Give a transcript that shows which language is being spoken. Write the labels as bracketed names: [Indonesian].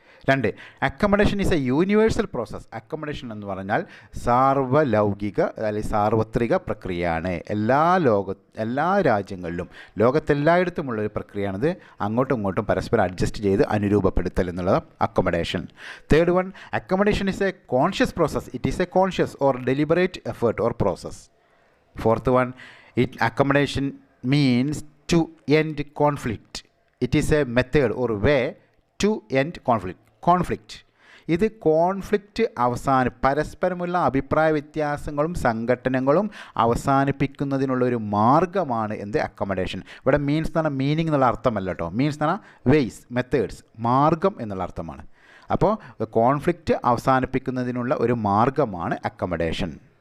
[Malayalam] 2, [English] Accommodation is a universal process. [Malayalam] Accommodation എന്ന് പറഞ്ഞാൽ സാർവലൗകിക അല്ലെങ്കിൽ സാർവത്രിക പ്രക്രിയയാണ്. എല്ലാ രാജ്യങ്ങളിലും ലോകത്തെല്ലായിടത്തുമുള്ള ഒരു പ്രക്രിയയാണിത്. അങ്ങോട്ടും ഇങ്ങോട്ടും പരസ്പരം അഡ്ജസ്റ്റ് ചെയ്ത് അനുരൂപപ്പെടുത്തൽ എന്നുള്ളത് accommodation. [English] 3, accommodation is a conscious process. It is a conscious or deliberate effort or process. 4, accommodation means to end conflict. It is a method or way to end conflict. [Malayalam] ഇത് കോൺഫ്ലിക്റ്റ് പരസ്പരമുള്ള അഭിപ്രായ വ്യത്യാസങ്ങളും സംഘട്ടനങ്ങളും അവസാനിപ്പിക്കുന്നതിനുള്ളൊരു മാർഗ്ഗമാണ് എന്ത്? Accommodation. ഇവിടെ means എന്ന് പറഞ്ഞാൽ meaning എന്നുള്ള അർത്ഥമല്ല കേട്ടോ. മീൻസ് എന്ന് പറഞ്ഞാൽ വെയ്സ്, മെത്തേഡ്സ്, മാർഗം എന്നുള്ള അർത്ഥമാണ്. അപ്പോൾ കോൺഫ്ലിക്റ്റ് അവസാനിപ്പിക്കുന്നതിനുള്ള ഒരു മാർഗ്ഗമാണ് അക്കമഡേഷൻ.